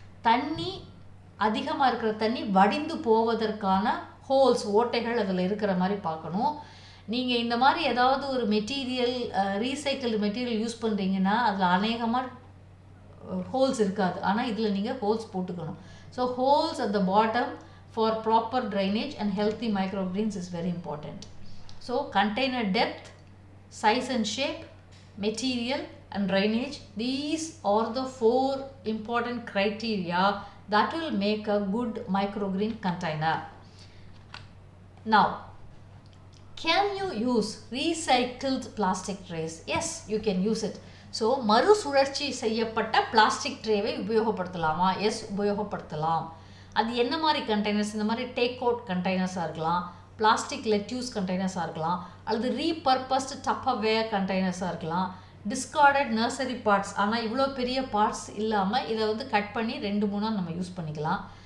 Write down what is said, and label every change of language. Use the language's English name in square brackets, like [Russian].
[Tamil] தண்ணி அதிகமாக இருக்கிற தண்ணி வடிந்து போவதற்கான ஹோல்ஸ், ஓட்டைகள் அதில் இருக்கிற மாதிரி பார்க்கணும். நீங்கள் இந்த மாதிரி ஏதாவது ஒரு மெட்டீரியல், ரீசைக்கிள்டு மெட்டீரியல் யூஸ் பண்ணுறீங்கன்னா அதில் அநேகமாக ஹோல்ஸ் இருக்காது. ஆனால் இதில் நீங்கள் ஹோல்ஸ் போட்டுக்கணும். [English] So holes at the bottom for proper drainage and healthy microgreens is very important. So container depth, size and shape, material and drainage, these are the 4 important criteria that will make a good microgreen container. Now, can you use recycled plastic trays? Yes, you can use it. [Tamil] So மறுசுழற்சி செய்யப்பட்ட plastic ட்ரேவை உபயோகப்படுத்தலாமா? S, உபயோகப்படுத்தலாம். அது என்ன மாதிரி containers? இந்த மாதிரி take out கண்டெய்னர்ஸாக இருக்கலாம், plastic lettuce கண்டெய்னர்ஸாக இருக்கலாம், அல்லது ரீபர்பஸ்டு டப்பர்வேர் கண்டெய்னர்ஸாக இருக்கலாம், டிஸ்கார்டட் நர்சரி பார்ட்ஸ், ஆனால் இவ்வளோ பெரிய பார்ட்ஸ் இல்லாமல் இதை வந்து கட் பண்ணி 2-3 நம்ம யூஸ் பண்ணிக்கலாம்.